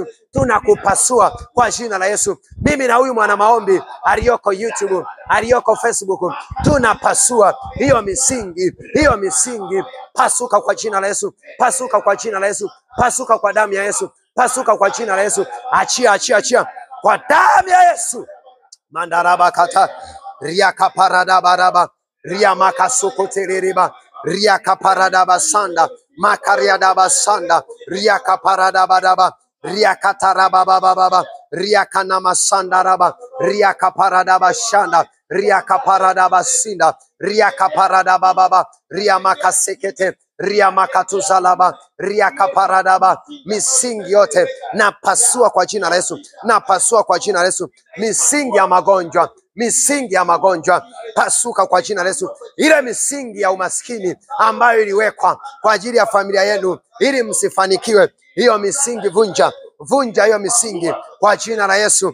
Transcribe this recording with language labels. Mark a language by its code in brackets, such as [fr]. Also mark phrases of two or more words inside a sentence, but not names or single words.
[sw] Tunakupasua kwa jina la Yesu. Mimi na huyu mwana maombi aliyoko YouTube, aliyoko Facebook, tunapasua hiyo misingi, hiyo misingi. Pasuka kwa jina la Yesu, pasuka kwa jina la Yesu, pasuka kwa damu ya Yesu, pasuka kwa jina la Yesu. Achia, achia, achia kwa damu ya Yesu. Mandaraba kata riaka parada baraba ria makasukoteleriba ria kaparada basanda makaria daba sanda ria kaparada badaba ria kataraba baba ria kana masanda raba ria kaparada bashanda ria kaparada basinda ria kaparada baba ria makasekete ria makatuzalaba ria kaparadaba. Misingi yote napasua kwa jina la Yesu, napasua kwa jina la Yesu. Misingi ya magonjwa, misingi ya magonjwa, pasuka kwa jina la Yesu. Ile misingi ya umaskini ambayo iliwekwa kwa ajili ya familia yenu ili msifanikiwe, hiyo misingi vunja, vunja hiyo misingi kwa jina la Yesu.